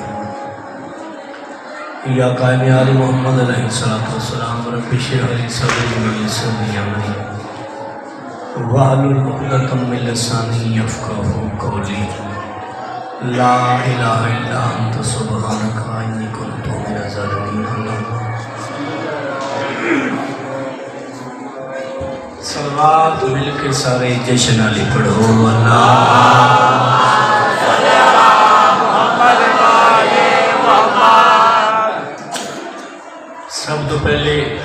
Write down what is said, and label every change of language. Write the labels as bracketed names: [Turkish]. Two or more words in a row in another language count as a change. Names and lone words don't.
[Arabic] محمد يا قائم آل محمد عليه الصلاة والسلام رب اشرح لي صدري ويسر لي أمري واحلل عقدة من لساني يفقهوا قولي لا إله إلا أنت سبحانك إني كنت من الظالمين. [Punjabi] صلوات مل کے سارے جشن والی پڑھو سب توں پہلے